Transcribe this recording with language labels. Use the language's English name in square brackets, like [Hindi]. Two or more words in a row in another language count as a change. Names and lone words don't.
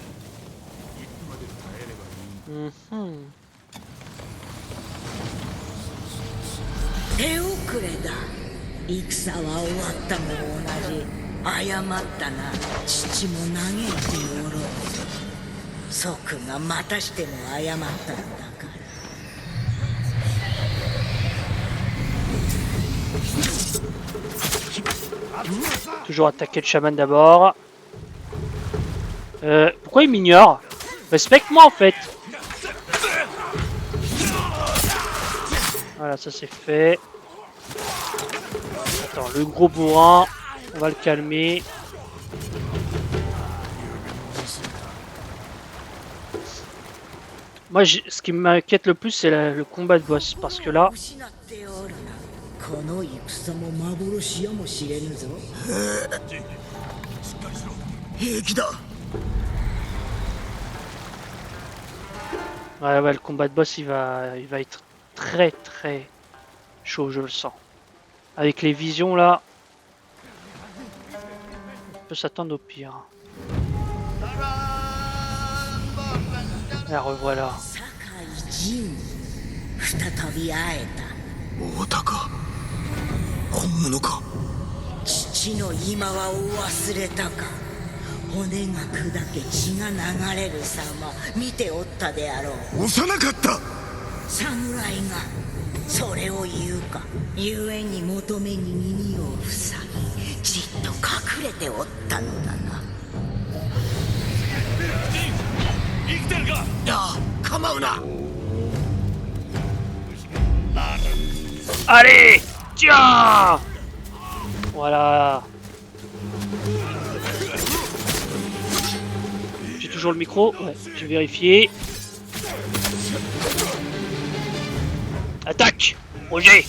[Japanese] 手遅れだ。戦は終わったも同じ。謝ったな。父も嘆いておろう。祖君がまたしても謝ったんだから。 [French] Toujours attaquer le chaman d'abord. Pourquoi il m'ignore? Respecte-moi en fait. Voilà, ça c'est fait. Attends, le gros bourrin, on va le calmer. Moi, ce qui m'inquiète le plus, c'est le combat de boss, parce que là... [Japanese] この戦も幻やもしれぬぞ。平気だ。 [French] Ouais, ouais, le combat de boss, il va être très très chaud, je le sens. Avec les visions là, on peut s'attendre au pire. La revoilà. [Japanese] 再び会えた。大高本物か。父の今はを忘れたか。骨が砕け血が流れる様見ておったであろう。幼かった。侍がそれを言うか。故に求めに耳を塞ぎじっと隠れておったのだな。生きてるか。ああ、構うな。 [French] Allez, Tiens! Voilà. J'ai toujours le micro. Ouais, j'ai vérifié. Attaque! Roger!